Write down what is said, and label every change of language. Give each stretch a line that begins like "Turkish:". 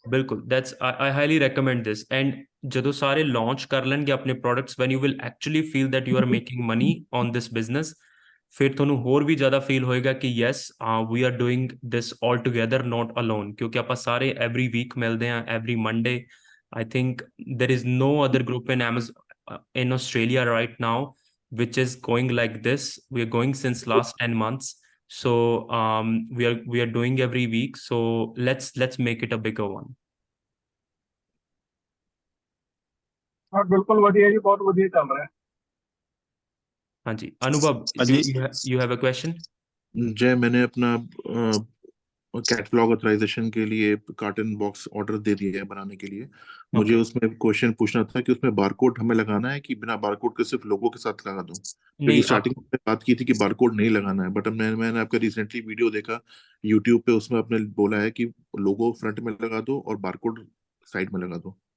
English: ਬਿਲਕੁਲ, that's I highly recommend this.
Punjabi: And ਜਦੋਂ ਸਾਰੇ ਲਾਂਚ ਕਰ ਲੈਣਗੇ ਆਪਣੇ products,
English: when you will actually feel that you are making money on this business,
Punjabi: ਫਿਰ ਤੁਹਾਨੂੰ ਹੋਰ ਵੀ ਜ਼ਿਆਦਾ ਫੀਲ ਹੋਏਗਾ ਕਿ
English: Yes we are doing this all together, not alone.
Punjabi: ਕਿਉਂਕਿ ਆਪਾਂ ਸਾਰੇ
English: every week
Punjabi: ਮਿਲਦੇ ਹਾਂ,
English: Every Monday. I think there is no other group in Amazon in Australia right now which is going like this. We are going since last 10 months. So we are doing every week. So let's make it a bigger one.
Hindi: हाँ बिल्कुल बढ़िया जी, बहुत बढ़िया चल रहा है. हाँ जी,
English: Anubhav, you have a question?
Hindi: जय, मैंने अपना कैटलॉग ऑथराइजेशन के लिए कार्टन बॉक्स ऑर्डर दे दिया है बनाने के लिए. मुझे उसमें क्वेश्चन पूछना था कि उसमें बारकोड हमें लगाना है कि बिना बारकोड के सिर्फ लोगो के साथ लगा दूं? क्योंकि स्टार्टिंग में बात की थी कि बारकोड नहीं लगाना है, बट मैंने आपका रिसेंटली वीडियो देखा यूट्यूब पे, उसमें आपने बोला है कि लोगो फ्रंट में लगा दो और बारकोड साइड में लगा दो.